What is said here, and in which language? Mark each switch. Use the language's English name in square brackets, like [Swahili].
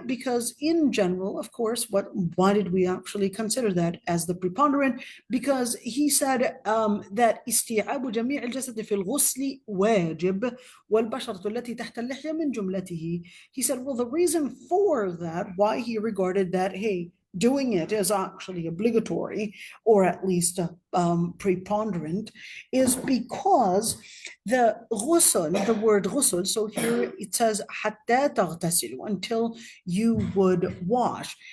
[English] Because in general, of course, why did we actually consider that as the preponderant? Because he said that [Arabic] استيعاب جميع الجسد في الغسل واجب والبشرة التي تحت اللحية من جملته. [English] He said, well, the reason for that, why he regarded that, hey, doing it is actually obligatory, or at least preponderant, is because the ghusl, the word ghusl, so here it says [Arabic] حتى تغتسلوا, [English] until you would wash.